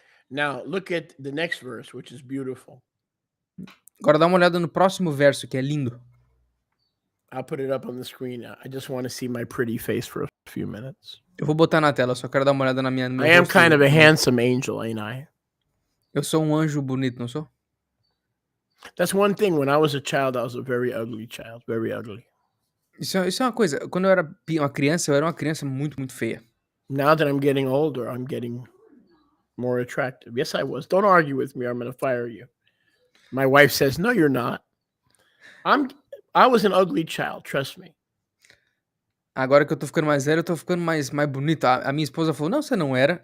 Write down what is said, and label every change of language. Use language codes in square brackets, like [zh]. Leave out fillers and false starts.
[en] Now, look at the next verse, which is beautiful. [pt] Agora dá uma olhada no próximo verso, que é lindo. [en] I'll put it up on the screen now. I just want to see my pretty face for a few minutes. [pt] Eu vou botar na tela, só quero dar uma olhada no meu [en] I am [pt] rosto. [en] kind of a handsome angel, ain't I? [pt] Eu sou um anjo bonito, não sou? [en] That's one thing. When I was a child, I was a very ugly child. Very ugly. [pt] Isso é uma coisa. Quando eu era uma criança, eu era uma criança muito, muito feia. [en] Now that I'm getting older, I'm getting more attractive. Yes, I was. Don't argue with me or I'm going to fire you. My wife says, no, you're not. I was an ugly child, trust me. [pt] Agora que eu tô ficando mais velho, eu tô ficando mais bonito. A minha esposa falou, não, você não era.